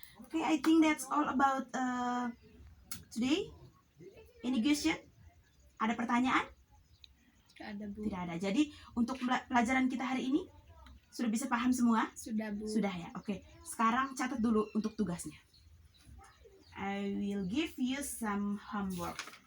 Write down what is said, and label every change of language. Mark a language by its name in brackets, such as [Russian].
[English] Okay, I think that's all about today. Any question? [Indonesian] Ada pertanyaan? Tidak ada, Bu. Tidak ada. Jadi untuk pelajaran kita hari ini sudah bisa paham semua? Sudah, Bu. Sudah ya. Oke. Sekarang catat dulu untuk tugasnya. [English] I will give you some homework.